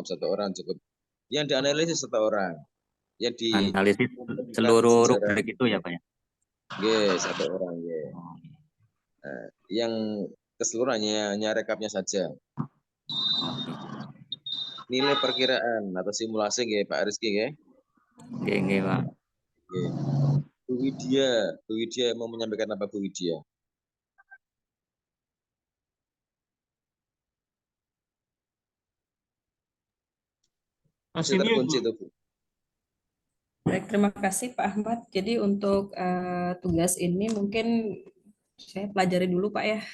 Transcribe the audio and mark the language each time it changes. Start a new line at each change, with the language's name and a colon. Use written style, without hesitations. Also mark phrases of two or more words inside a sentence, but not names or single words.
Indonesian: Yang dianalisis satu orang. Yang di Analisis seluruh rubrik itu ya Pak ya. Nggih, satu orang nggih. Nah, yang keseluruhannya hanya rekapnya saja. Nilai perkiraan atau simulasi nggih Pak Rizky nggih. Nggih Pak. Nggih. Bu Widya mau menyampaikan apa Bu Widya? Masih terkunci itu Bu. Baik, terima kasih Pak Ahmad. Jadi untuk tugas ini mungkin saya pelajari dulu Pak ya.